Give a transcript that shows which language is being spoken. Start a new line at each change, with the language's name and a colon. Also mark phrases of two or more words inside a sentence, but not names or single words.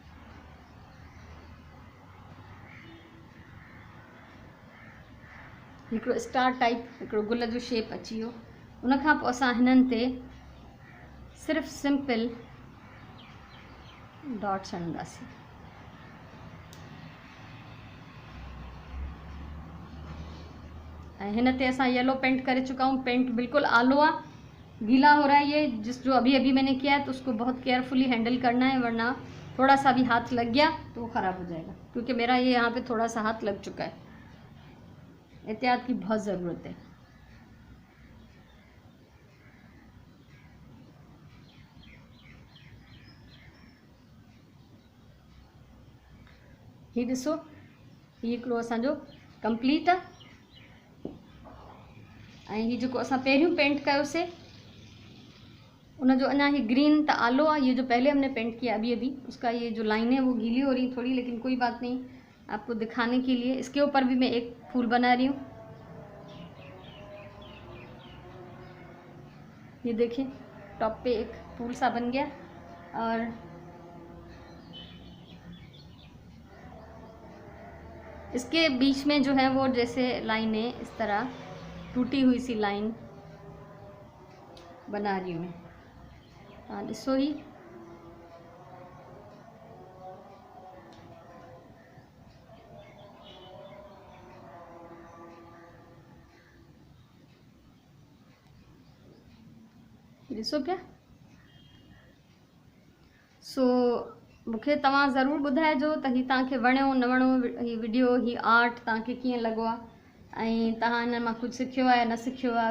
Sindhi: हिकिड़ो स्टार टाइप हिकिड़ो गुल जो शेप अची वियो। उनखां पोइ असां हिननि ते सिर्फ़ु सिंपल डॉट्स हणंदासीं। ऐं हिन ते असां येलो पेंट करे
Hindi: चुका हूँ।
Sindhi: पेंट बिल्कुल आलो आहे,
Hindi: गीला हो रहा है ये, जो अभी अभी मैंने किया है, तो उसको बहुत केयरफुली हैंडल करना है, वरना थोड़ा सा भी हाथ लग गया तो वो ख़राब हो जाएगा, क्योंकि मेरा ये यहाँ पे थोड़ा सा हाथ लग चुका है। एहतियात की बहुत ज़रूरत है।
Sindhi: ही ॾिसो, ही हिकिड़ो असांजो कंप्लीट आहे। ऐं ही जेको असां पहिरियों पेंट कयोसीं उनजो अञा ही ग्रीन त आलो आहे।
Hindi: ये जो पहले हमने पेंट किया अभी अभी, उसका ये जो लाइनें वो गीली हो रही थोड़ी, लेकिन कोई बात नहीं, आपको दिखाने के लिए इसके ऊपर भी मैं एक फूल बना रही हूँ। ये देखिए टॉप पे एक फूल सा बन गया, और इसके बीच में जो है वो जैसे लाइनें इस तरह टूटी हुई सी लाइन बना रही हूँ मैं।
Sindhi: हाँ ॾिसो ही, ॾिसो पिया। सो मूंखे तव्हां ज़रूरु ॿुधाइजो त हीउ तव्हांखे वणियो न वणियो, हीउ वीडियो, हीउ आर्ट तव्हांखे कीअं लॻो आहे, ऐं तव्हां हिन मां कुझु सिखियो आहे न सिखियो आहे।